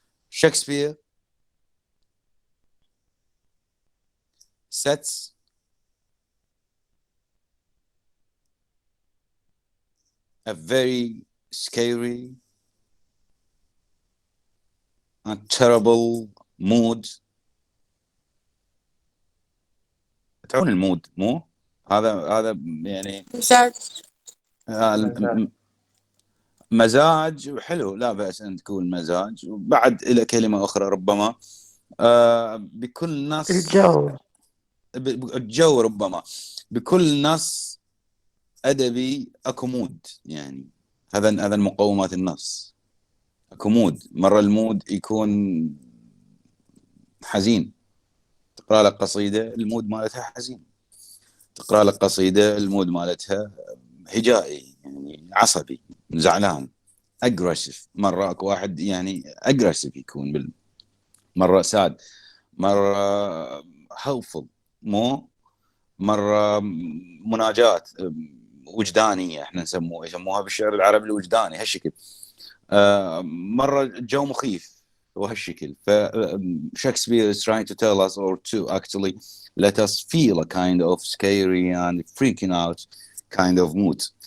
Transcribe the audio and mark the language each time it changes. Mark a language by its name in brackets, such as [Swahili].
[English] Shakespeare sets a very scary and terrible mood. [Arabic] تعرفون المود مو هذا يعني مزاج حلو، لا بأس أن تكون مزاج. بعد إلى كلمة أخرى ربما بكل نص الجو ربما بكل نص أدبي أكو مود. يعني هذا المقومات النص أكو مود. مرة المود يكون حزين، تقرأ لك قصيدة المود مالتها حزين، تقرأ لك قصيدة المود مالتها هجائي يعني عصبي زعلان اجريسيف. مرة اكو واحد يعني اجريسيف يكون مرة ساد، مرة هوفل مو مرة مناجاة وجدانية احنا يسموها بالشعر العربي الوجداني هالشكل. مرة جو مخيف وهالشكل. [English] فشكسبير is trying to tell us or to actually let us feel a kind of scary and freaking out kind of mood.